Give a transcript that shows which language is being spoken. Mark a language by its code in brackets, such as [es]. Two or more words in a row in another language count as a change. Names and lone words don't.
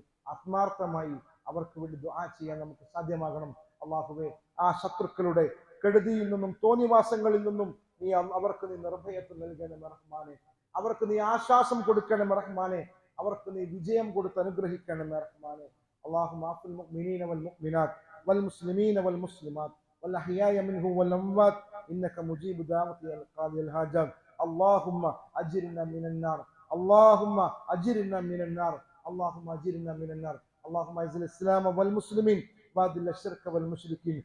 [ml] ആത്മാർത്ഥമായി അവർക്ക് വേണ്ടി ദുആ ചെയ്യാൻ നമുക്ക് സാധ്യമാകണം. അല്ലാഹുവേ, ആ ശത്രുക്കളുടെ കെടുതിയിൽ നിന്നും തോന്നിവാസങ്ങളിൽ നിന്നും നീ അവർക്ക് നീ നിർഭയത്വം നൽകണമേ റഹ്മാനെ. അവർക്ക് നീ ആശ്വാസം കൊടുക്കണമേ റഹ്മാനെ. അവർക്ക് നീ വിജയം കൊടുത്ത് അനുഗ്രഹിക്കണമേ റഹ്മാനെ. [ar] اللهم اغفر للمؤمنين والمؤمنات والمسلمين والمسلمات والأحياء منهم والأموات إنك مجيب دعوة القاضي الحاجات. اللهم أجرنا من النار، اللهم أجرنا من النار، اللهم أجرنا من النار. اللهم أعز الإسلام والمسلمين وأذل الشرك والمشركين.